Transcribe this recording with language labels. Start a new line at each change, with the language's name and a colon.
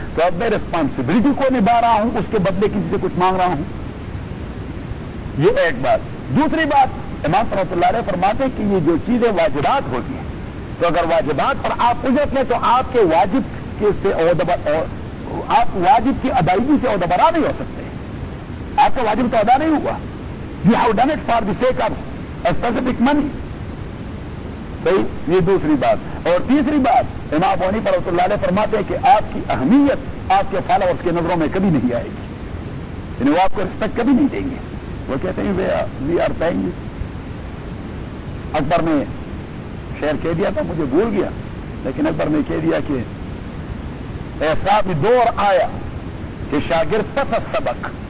Urdu: تو اب میں ریسپانسبلٹی کو نبھا رہا ہوں, اس کے بدلے کسی سے کچھ مانگ رہا ہوں. یہ ایک بات. دوسری بات, امام رحمۃ اللہ علیہ فرماتے ہیں کہ یہ جو چیزیں واجبات ہوتی ہیں تو اگر واجبات پر آپ اجرت لیں تو آپ کے واجب کے سے آپ واجب کی ادائیگی سے عہدہ برا نہیں ہو سکتے. آپ کا واجب تو ادا نہیں ہوا.
English: You have done it for the sake of specific money.
Urdu: صحیح. یہ دوسری بات. اور تیسری بات, امام ابو حنیفہ رحمۃ اللہ علیہ فرماتے ہیں کہ آپ کی اہمیت آپ کے فالوورز کے نظروں میں کبھی نہیں آئے گی, یعنی وہ آپ کو ریسپیکٹ کبھی نہیں دیں گے. وہ کہتے ہیں
English: We are paying.
Urdu: اکبر نے شعر کہہ دیا تھا, مجھے بھول گیا, لیکن اکبر نے کہہ دیا کہ ایسا بھی دور آیا کہ شاگرد پس سبق.